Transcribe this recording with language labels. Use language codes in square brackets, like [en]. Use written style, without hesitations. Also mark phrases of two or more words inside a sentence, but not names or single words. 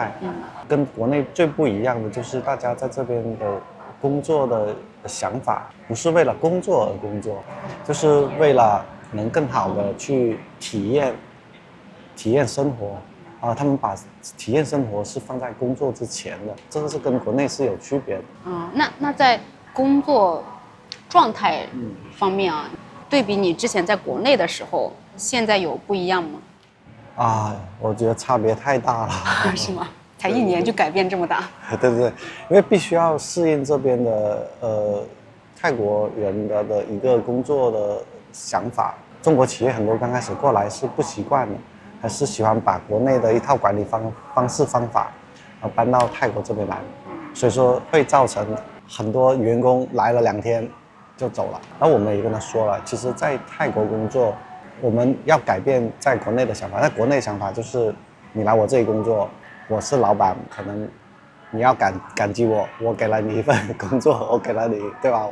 [zh] 跟國內最不一樣的就是大家在這邊的工作的想法，不是為了工作而工作，就是為了能更好的去體驗生活。他們把體驗生活是放在工作之前的，這个是跟國內是有區別的。那在工作狀態方面啊，對比你之前在國內的時候，現在有不一樣嗎？我覺得差別太大了。是嗎？才1年就改變這麼大？對，因為必須要適應這邊的泰國人的一個工作的想法。中國企業很多剛開始過來是不習慣的，還是喜歡把國內的一套管理方式方法搬到泰國這邊來，所以說會造成很多員工來了2天就走了。然後我們也跟他說了，其實在泰國工作，我們要改變在國內的想法。在國內的想法就是你來我這裡工作，我是老闆，可能你要感激我，我給了你一份工作，我給了你，對吧？